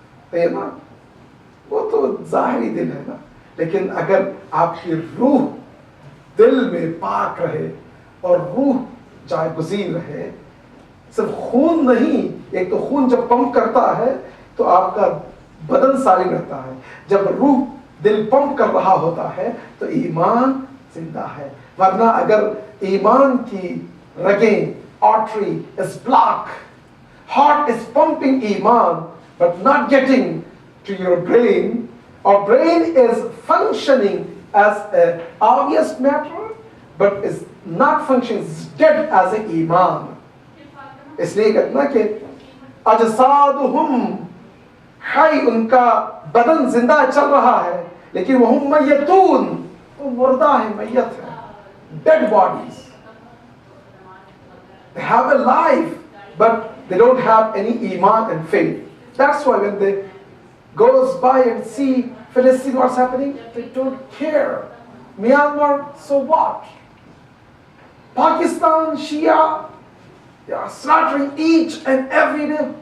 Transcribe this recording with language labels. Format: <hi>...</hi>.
<hi>तो ये ना, वो तो जाहिरी दिल है ना. लेकिन अगर आपकी रूह दिल में पाक रहे और रूह जाए गुज़ीर रहे, सिर्फ खून नहीं, एक तो खून जब पंप करता है तो आपका बदन सालिम रहता है. जब रूह दिल पंप कर रहा होता है तो ईमान जिंदा है. वरना अगर ईमान की रगें,</hi> <en>Artery is block, heart is pumping ईमान but not getting to your brain, or brain is functioning as an obvious matter but is not functioning, is dead as an iman.</en> <hi>इसलिए कहते ना कि</hi> <ar>अजसादुहुम हाय,</ar> <hi>उनका बदन जिंदा चल रहा है, लेकिन</hi> <ar>वहुम मय्यतून,</ar> <hi>वो मुर्दा है, मय्यत है,</hi> <en>dead bodies. They have a life but they don't have any iman and faith. That's why when they goes by and see Palestine what's happening, they don't care. Myanmar, so what? Pakistan, Shia, they are slaughtering each and every day.</en>